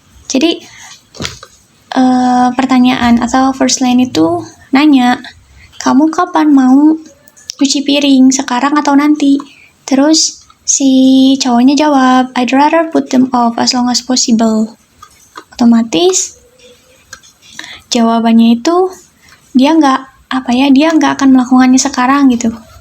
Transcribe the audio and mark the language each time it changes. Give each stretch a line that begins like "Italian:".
Indonesian: Jadi pertanyaan atau first line itu nanya, kamu kapan mau cuci piring, sekarang atau nanti? Terus Si cowoknya jawab,
English: I'd rather put them off as long as possible.
Indonesian: Otomatis jawabannya itu dia nggak akan melakukannya sekarang gitu.